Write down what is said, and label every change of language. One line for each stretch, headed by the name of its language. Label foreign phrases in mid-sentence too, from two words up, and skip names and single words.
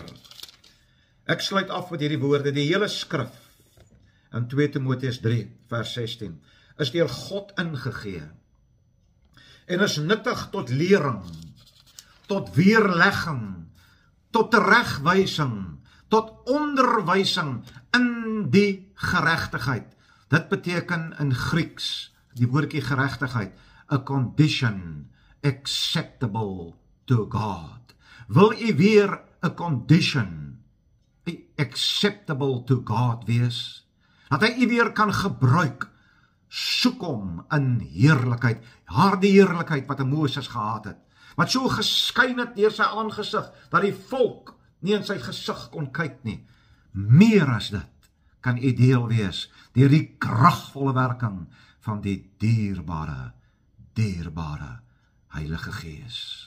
Afrikaans: Ek sluit af met hierdie woorde, die hele skrif in 2 Timoteus 3 vers 16 is deur God ingegee en is nuttig tot lering, tot weerlegging, tot teregwysing, tot onderwysing in die geregtigheid. Dit beteken in Grieks, die woordjie geregtigheid,
English: a condition acceptable to God.
Afrikaans: Wil u weer
English: a condition acceptable to God
Afrikaans: wees? Dat hy u weer kan gebruik, soek hom in heerlikheid, die heerlikheid wat Moses gehad het, wat so geskyn het deur sy aangesig, dat die volk nie in sy gesig kon kyk nie. Meer as dit kan u deel wees, deur die kragvolle werking van die dierbare Heilige Gees.